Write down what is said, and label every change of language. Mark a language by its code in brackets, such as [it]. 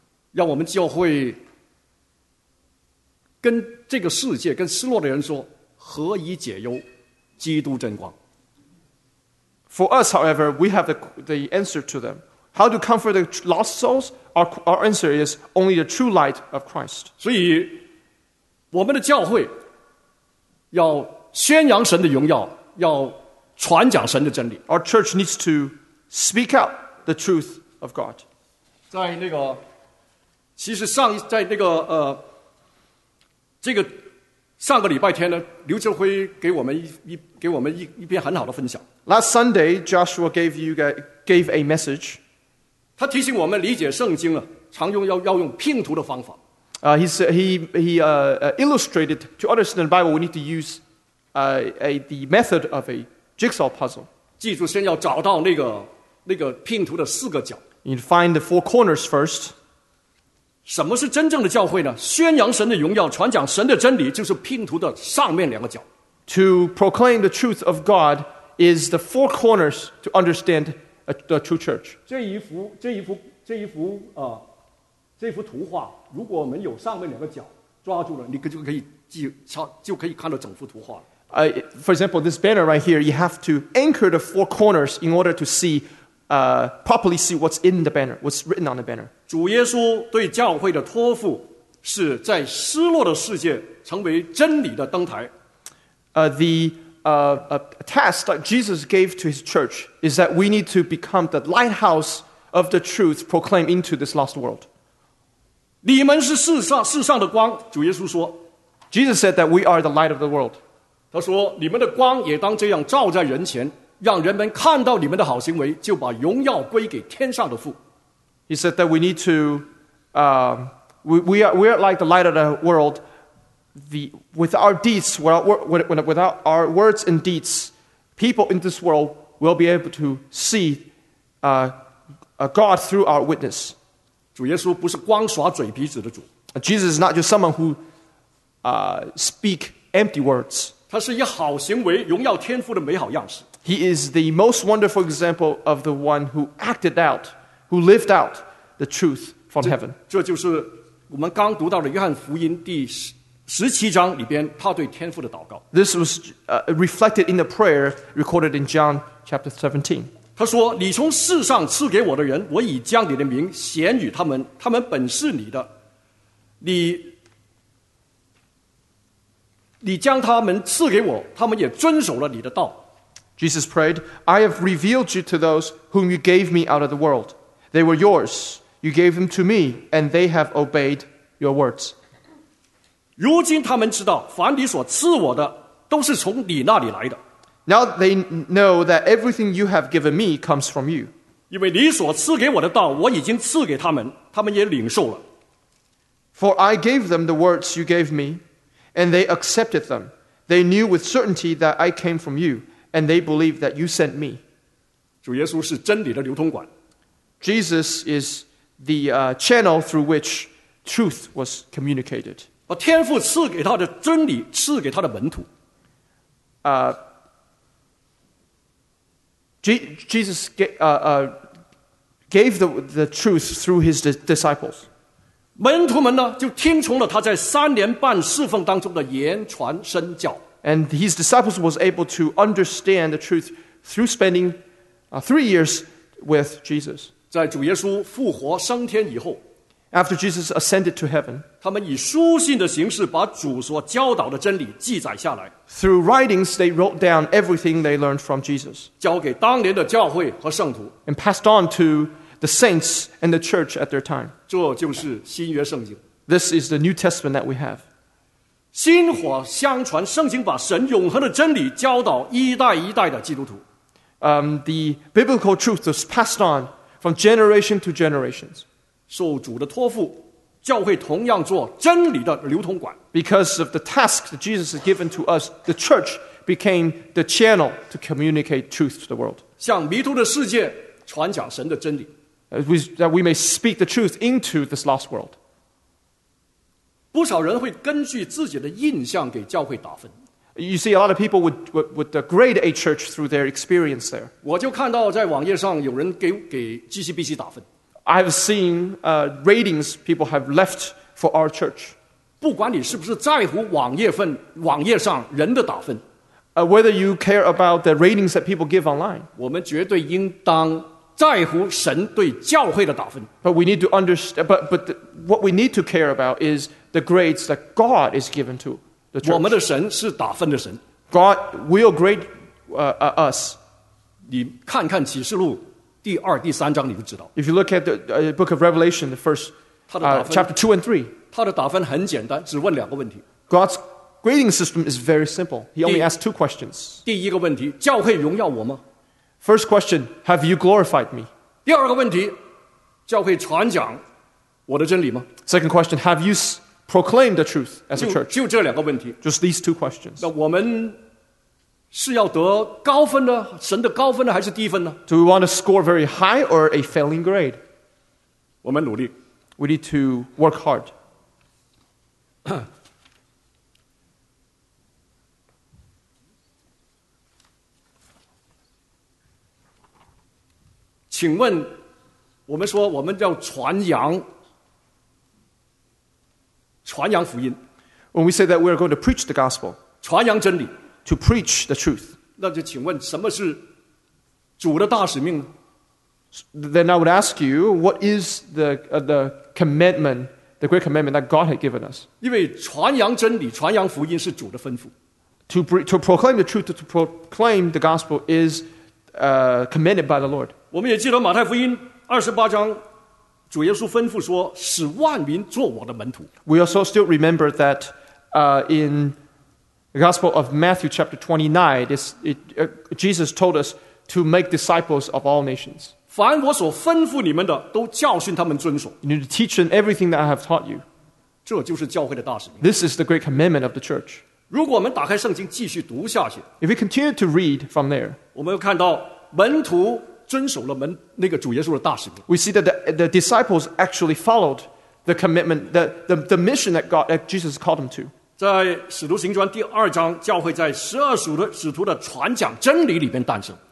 [zh] 让我们教会跟这个世界，跟失落的人说，何以解忧？基督真光。 [en] For us, however, we have the answer to them. How to comfort the lost souls? Our answer is only the true light of Christ. [zh] 所以我们的教会要宣扬神的荣耀，要传讲神的真理。 [en] Our church needs to speak out the truth of God. [zh] 在那个，其实上在那个这个上个礼拜天呢，刘哲辉给我们一篇很好的分享。 [en] Last Sunday, Joshua gave a message. [zh] 他提醒我们理解圣经啊，常用要用拼图的方法。 [en] He illustrated to understand the Bible, we need to use the method of a jigsaw puzzle. [zh] 记住，先要找到那个拼图的四个角。 [en] You need to find the four corners first. [zh] 什么是真正的教会呢？宣扬神的荣耀，传讲神的真理，就是拼图的上面两个角。 [en] To proclaim the truth of God is the four corners to understand the true church. [zh] 这一幅图画，如果我们有上面两个角抓住了，你就可以看到整幅图画了。 [en] For example, this banner right here, you have to anchor the four corners in order to see, properly see what's in the banner, what's written on the banner. [zh] 主耶稣对教会的托付是在失落的世界成为真理的灯台。 [en] The task that Jesus gave to his church is that we need to become the lighthouse of the truth proclaimed into this lost world. [zh] 你们是世上的光，主耶稣说。 [en] Jesus said that we are the light of the world. [zh] 他说，你们的光也当这样照在人前，让人们看到你们的好行为，就把荣耀归给天上的父。 [en] He said that we need to, we are like the light of the world. Without our words and deeds, people in this world will be able to see, God through our witness. [zh] 主耶稣不是光耍嘴皮子的主。 [en] Jesus is not just someone who, speak empty words. [zh] 他是以好行为荣耀天父的美好样式。 [en] He is the most wonderful example of the one who acted out, who lived out the truth from heaven. [zh] 这就是我们刚读到的约翰福音第17章里边他对天父的祷告。 [en] This was reflected in the prayer recorded in John chapter 17. [zh] 他说，你从世上赐给我的人，我已将你的名显与他们，他们本是你的。你将他们赐给我，他们也遵守了你的道。 [en] Jesus prayed, I have revealed you to those whom you gave me out of the world. They were yours. You gave them to me, and they have obeyed your words. [zh] 如今他们知道，凡你所赐我的，都是从你那里来的。 [en] Now they know that everything you have given me comes from you. [zh] 因为你所赐给我的道，我已经赐给他们，他们也领受了。 [en] For I gave them the words you gave me,And they accepted them. They knew with certainty that I came from you, and they believed that you sent me. [zh] 主耶稣是真理的流通管。 [en] Jesus is the channel through which truth was communicated. [zh] 把天父赐给他的真理赐给他的门徒。 [en] Jesus gave the truth through his disciples. [zh] 门徒们呢，就听从了他在三年半侍奉当中的言传身教。 [en] And his disciples was able to understand the truth through spending three years with Jesus. [zh] 在主耶稣复活升天以后 [en] ，After Jesus ascended to heaven, [zh] 他们以书信的形式把主所教导的真理记载下来。 [en] Through writings, they wrote down everything they learned from Jesus. [zh] 交给当年的教会和圣徒。 [en] And passed on to the saints and the church at their time. [zh] 这就是新约圣经。 [en] This is the New Testament that we have. [zh] 薪火相传，圣经把神永恒的真理教导一代一代的基督徒。 [en] The biblical truth was passed on from generation to generations. [zh] 受主的托付，教会同样做真理的流通管。 [en] Because of the task that Jesus has given to us, the church became the channel to communicate truth to the world. [zh] 向迷途的世界传讲神的真理。 [en] That we may speak the truth into this lost world. [zh] 不少人会根据自己的印象给教会打分。 [en] You see, a lot of people would grade a church through their experience there. [zh] 我就看到在网页上有人给 GCBC 打分。 [en] I've seen ratings people have left for our church. [zh] 不管你是不是在乎网页上人的打分。 [en] Whether you care about the ratings that people give online. [zh] 我们绝对应当在乎神对教会的打分。 [en] But we need to understand. But what we need to care about is the grades that God is given to the church. [zh] 我们的神是打分的神。 [en] God will grade us. [zh] 你看看启示录第二、第三章，你就知道。 [en] If you look at the book of Revelation, the first chapter 2 and 3, [zh] 他的打分很简单，只问两个问题。 [en] God's grading system is very simple. He only asks two questions. [zh] 第一个问题，教会荣耀我吗？ [en] First question, have you glorified me? [zh] 第二个问题，教会传讲我的真理吗？ [en] Second question, have you proclaimed the truth as a church? [zh] 就这两个问题。 [en] Just these two questions. [zh] 那我们是要得高分呢，神的高分呢，还是低分呢？ [en] Do we want to score very high or a failing grade? [zh] 我们努力。 [en] We need to work hard. [zh] 请问，我们说我们要传扬福音。 [en] When we say that we are going to preach the gospel, [zh] 传扬真理。 [en] To preach the truth. [zh] 那就请问什么是主的大使命呢？ [en] Then I would ask you, what is the commandment, the great commandment that God had given us? [zh] 因为传扬真理，传扬福音是主的吩咐。 [en] To proclaim the truth, to proclaim the gospel is commanded by the Lord. [zh] 我们也记得马太福音28章主耶稣吩咐说使万民做我的门徒。 [en] We also still remember that in the Gospel of Matthew chapter 29, Jesus told us to make disciples of all nations. [zh] 凡我所吩咐你们的都教训他们遵守。 [en] You need to teach them everything that I have taught you. [zh] 这就是教会的大使命。 [en] This is the great commandment of the church. [zh] 如果我们打开圣经继续读下去， [en] If we continue to read from there, [zh] 我们会看到门徒遵守了门那个主耶稣的大使命。 [en] We see that the disciples actually followed the commitment, the mission that God, that Jesus called them to. [zh] 在《使徒行传》第二章，教会在十二使徒的传讲真理里面诞生。